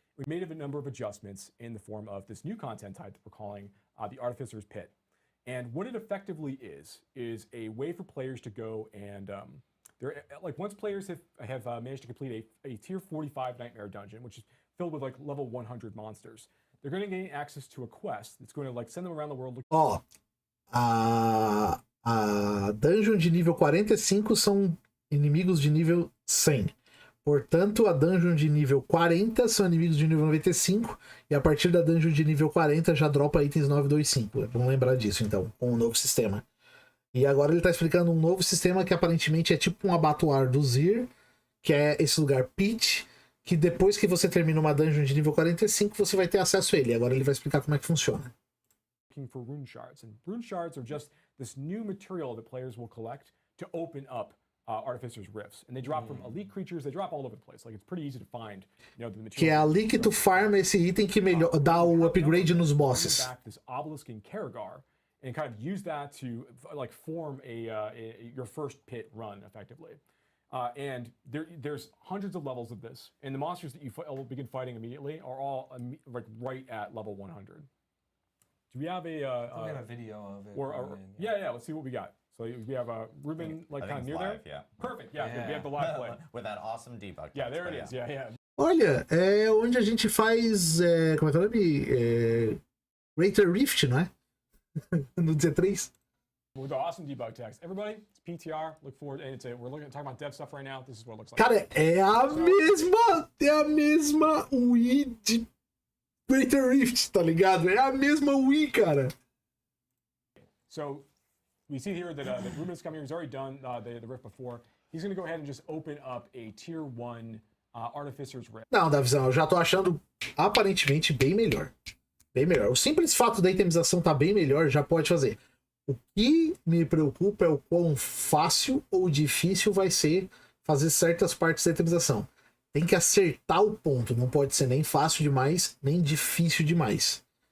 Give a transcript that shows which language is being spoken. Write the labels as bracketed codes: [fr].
[en] We made a number of adjustments in the form of this new content type that we're calling the Artificer's Pit. And what it effectively is a way for players to go and once players have managed to complete a tier 45 nightmare dungeon, which is filled with like level 100 monsters, they're going to gain access to a quest that's going to like send them around the world. [pt] Ó, a dungeon de nível 45 são inimigos de nível 100. Portanto, a dungeon de nível 40 são inimigos de nível 95. E a partir da dungeon de nível 40 já dropa itens 925. Vamos lembrar disso, então, com o novo sistema. E agora ele tá explicando um novo sistema que aparentemente é tipo um Abattoir do Zir, que é esse lugar Pit, que depois que você termina uma dungeon de nível 45, você vai ter acesso a ele. Agora ele vai explicar como é que funciona. [en] Looking for rune shards, and rune shards are just this new material that players will collect to open up Artificer's Rifts, and they drop from elite creatures. They drop all over the place. Like, it's pretty easy to find, you know, the material. [pt] Que é ali que tu farma esse item que dá o upgrade nos bosses. [en] Back this obelisk in Karagar, and kind of use that to like form your first pit run effectively. And there's hundreds of levels of this, and the monsters that you will begin fighting immediately are all like right at level 100. Do we have we have a video of it. Yeah, let's see what we got. So we have Ruben like kind of near live, there. Yeah. Perfect. Yeah, we have the live play. With that awesome debug. Yeah, there it is. Yeah. [pt] Olha, é onde a gente faz, como é que é o nome? Greater Rift, não é? No D3. [en] With the awesome debug text. Everybody, it's PTR. Look forward, and we're talking about dev stuff right now. This is what it looks like. [pt] Cara, é a mesma Wii de Greater Rift, tá ligado? É a mesma Wii, cara. [en] So we see here that Ruben's coming here. He's already done the rift before. He's going to go ahead and just open up a tier 1 Artificer's Rift. [pt] Não, Davizão, eu já tô achando aparentemente bem melhor. Bem melhor. O simples fato da itemização tá bem melhor já pode fazer. O que me preocupa é o quão fácil ou difícil vai ser fazer certas partes da itemização. Tem que acertar o ponto. Não pode ser nem fácil demais, nem difícil demais.